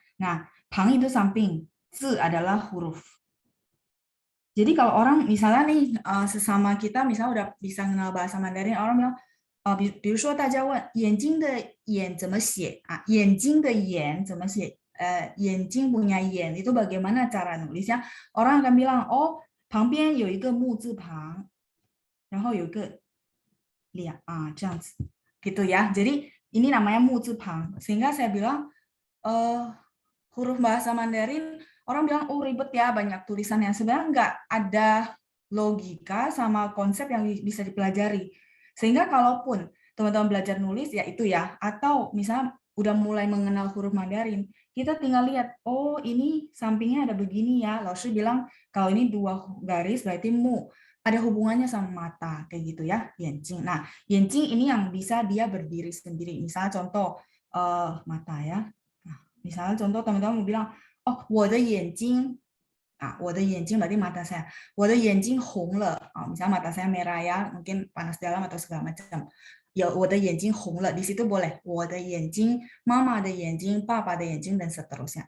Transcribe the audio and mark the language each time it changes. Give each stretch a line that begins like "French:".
Indonesian: Nah, pang itu samping. Zi adalah huruf. Jadi kalau orang misalnya nih sesama kita misalnya udah bisa kenal bahasa Mandarin, orang bilang,
Chinese: 比如说大家问眼睛的眼怎么写啊？眼睛的眼怎么写？
Indonesian: 眼睛 punya 眼 itu bagaimana cara nulisnya? Orang akan bilang, oh
Chinese: 旁边有一个木字旁，然后有一个两这样子gitu ya.
Indonesian: Jadi ini namanya mu zi pang. Sehingga saya bilang huruf bahasa Mandarin orang bilang oh ribet ya banyak tulisannya. Sebenarnya nggak ada logika sama konsep yang bisa dipelajari. Sehingga kalaupun teman-teman belajar nulis ya itu ya, atau misalnya udah mulai mengenal huruf Mandarin, kita tinggal lihat, oh ini sampingnya ada begini ya. Lalu bilang kalau ini dua garis berarti mu. Ada hubungannya sama mata kayak gitu ya, yanjing. Nah, yanjing ini yang bisa dia berdiri sendiri. Misalnya contoh mata ya. Nah, Misalnya contoh teman-teman mau bilang, oh,
Chinese: 我的眼睛 我的眼睛
Indonesian: berarti mata saya.
Chinese: 我的眼睛红了.
Indonesian: Misalnya mata saya merah ya, mungkin panas dalam atau segala macam.
Chinese: Ya, 我的眼睛红了.
Indonesian: Di situ boleh.
Chinese: 我的眼睛, mama 的眼睛, papa 的眼睛,
Indonesian: dan seterusnya.